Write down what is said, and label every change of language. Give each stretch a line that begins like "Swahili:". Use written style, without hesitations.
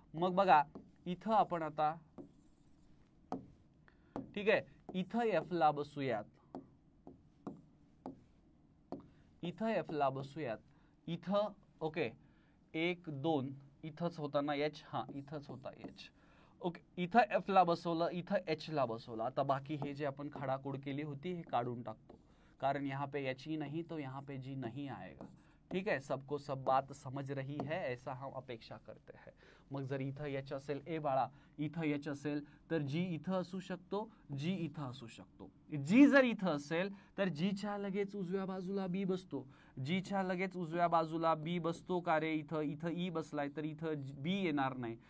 Marathi: मग बघा इथं आपण आता, ठीक आहे, इथं एफ ला बसूयात, इथं एफ ला बसूयात. इथं ओके 1 2 इथंच होता ना एच, हा इथंच होता एच. ओके, इथं एफ ला बसवलं, इथं एच ला बसवलं. आता बाकी हे जे आपण खडाखोड केली होती हे काढून टाकतो, कारण
Hindi: यहाँ पे एच ही नहीं तो यहाँ पे जी नहीं आएगा. ठीक है, सबको सब बात समझ रही है ऐसा हम अपेक्षा करते हैं.
Marathi: मग जर इथं एच असेल, ए बाळा इथं एच असेल तर जी इथं असू शकतो, जी इथं असू शकतो. जी जर इथं असेल तर जीच्या लगेच उजव्या बाजूला बी बसतो. जीच्या लगेच उजव्या बाजूला बी बसतो का रे, इथं इथं ई बसलाय तर इथं बी येणार नाही.